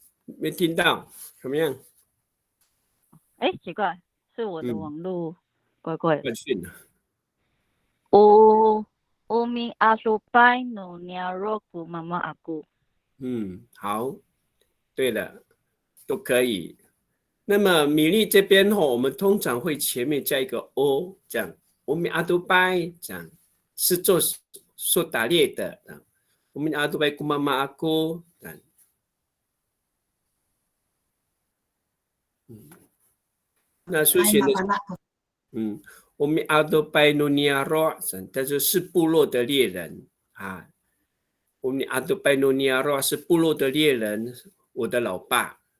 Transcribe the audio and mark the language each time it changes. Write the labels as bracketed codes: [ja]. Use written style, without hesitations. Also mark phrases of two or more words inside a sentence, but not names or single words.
[zh] 没听到，怎么样？哎，奇怪，是我的网络怪怪的。断讯了。 [ami] Umi asupai no niaroku mama aku。 [zh] 好，对了，都可以。那么米粒这边我们通常会前面加一个 o， 这样，我们阿杜拜这样是做打猎的，我们阿杜拜姑妈妈阿姑，那书写的，我们阿杜拜努尼亚罗，他就是部落的猎人啊，我们阿杜拜努尼亚罗是部落的猎人，我的老爸。